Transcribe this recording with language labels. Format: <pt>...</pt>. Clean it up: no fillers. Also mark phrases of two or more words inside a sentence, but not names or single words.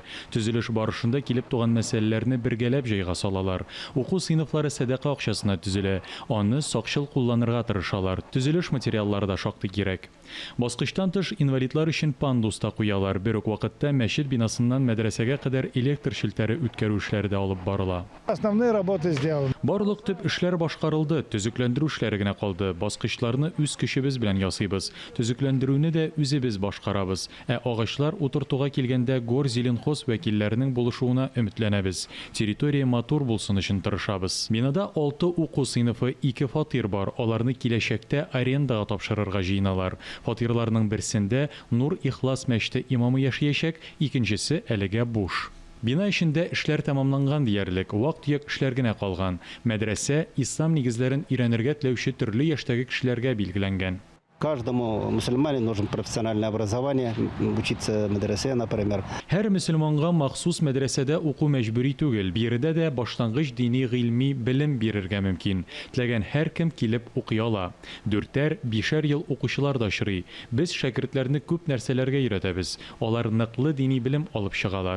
<tt>Төзелеш барышында килеп туган мәсьәләләрне бергәләп җайга салалар. Уку сыйныфлары садака акчасына төзелә. Аны сакчыл кулланырга тырышалар. Төзелеш материаллары да шактый кирәк. Баскычтан тыш инвалидлар өчен пандус та куялар. Бер үк вакытта мәчет бинасыннан мәдрәсәгә кадәр электр шелтәре үткәрү эшләре дә алып барыла.</tt> <ru>Основные работы сделаны.</ru> <tt>Барлык төп эшләр башкарылды. Төзекләндерү эшләре генә калды. Баскычларны үз көчебез белән ясыйбыз. Төзекләндерүне дә үзебез башкарабыз. Ә агачлар утыртуга килгәндә Горзеленхоз вәкилләренең булышуына өметләнәбез. Территория матур булсын өчен тырышабыз. Бинада 6 уку сыйныфы, 2 фатир бар. Аларны киләчәктә арендага тапшырырга җыйналар. Фатирларның берсендә Нур Ихлас мәчете имамы яшәячәк, икенчесе әлегә буш. Бина эчендә эшләр тәмамланган диярлек, вак-төяк эшләр генә калган. Мәдрәсә ислам нигезләрен өйрәнергә теләүче төрле яшьтәге кешеләргә билгеләнгән.</tt> <ru>Каждому мусульманину нужно профессиональное образование, учиться в медресе, например.</ru> <tt>Һәр мөселманга махсус мәдрәсәдә уку мәҗбүри түгел. Биредә дә башлангыч дини гыйльми белем бирергә мөмкин. Теләгән һәр кем килеп укый ала. 4-5 ел укучылар да чырый. Без шәкертләрне күп нәрсәләргә өйрәтәбез. Алар ныклы дини белем алып чыгалар.</tt>